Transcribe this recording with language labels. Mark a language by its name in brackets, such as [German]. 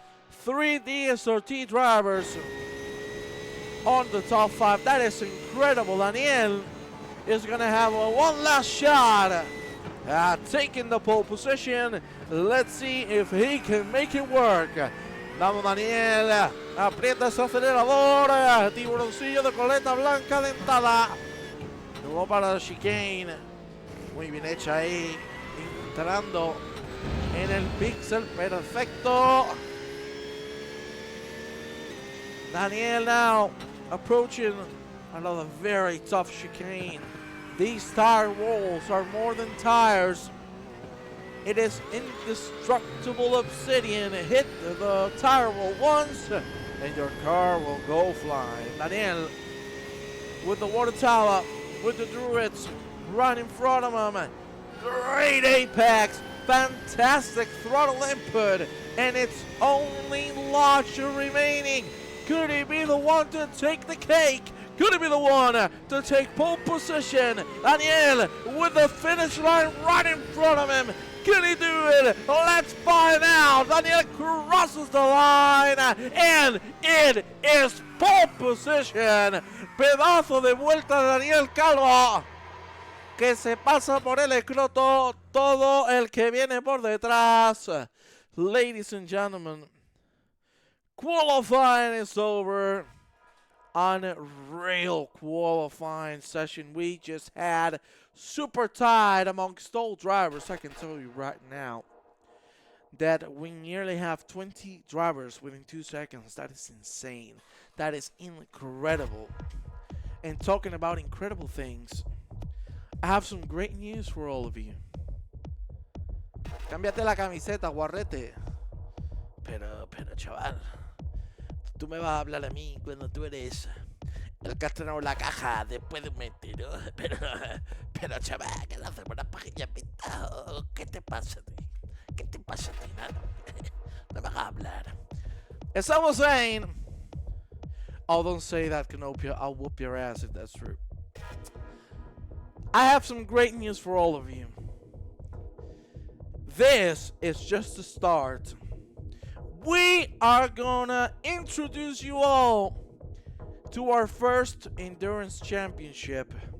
[English] 3 DSRT drivers on the top 5. That is incredible. Daniel is going to have one last shot at taking the pole position. Let's see if he can make it work. [Spanish] Vamos, Daniel. Aprieta ese acelerador. Tiburoncillo de coleta blanca dentada. Luego para la chicane. Muy bien hecha ahí. Entrando en el pixel perfecto. [English] Daniel now approaching another very tough chicane. These tire walls are more than tires. It is indestructible obsidian. Hit the tire wall once and your car will go flying. Daniel with the water tower, with the Druids right in front of him. Great apex, fantastic throttle input, and it's only Launcher remaining. Could he be the one to take the cake? Could he be the one to take pole position? Daniel with the finish line right in front of him. Can he do it? Let's find out. Daniel crosses the line and it is pole position. [Spanish] Pedazo de vuelta de Daniel Calvo, que se pasa por el escroto todo el que viene por detrás. [English] Ladies and gentlemen, qualifying is over. Unreal qualifying session we just had. Super tied amongst all drivers. I can tell you right now that we nearly have 20 drivers within 2 seconds. That is insane. That is incredible. And talking about incredible things, I have some great news for all of you. [Spanish] Cámbiate la camiseta, guarrete. Pero, chaval, tú me vas a hablar a mí cuando tú eres el que ha estrenado la caja después de un mes, ¿no? Pero chaval, que le hacemos una pajilla pintada. ¿Qué te pasa a ti? ¿Qué te pasa a ti, mano? No me hagas hablar. [English] As I was saying, oh, don't say that, Canopia. I'll whoop your ass if that's true. I have some great news for all of you. This is just the start. We are gonna introduce you all to our first endurance championship.